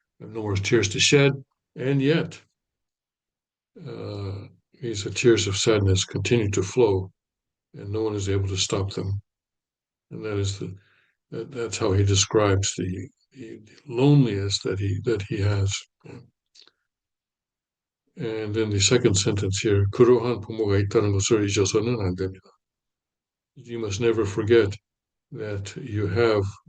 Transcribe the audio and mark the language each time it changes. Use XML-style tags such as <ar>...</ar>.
<en>I have no more tears to shed, and yet these tears of sadness continue to flow, and no one is able to stop them. And that's how he describes the loneliness that he has. And then the second sentence here,</en> <ko>그러한 부모가 있다는 것을 잊어서는 안 됩니다.</ko> <en>You must never forget that you have</en>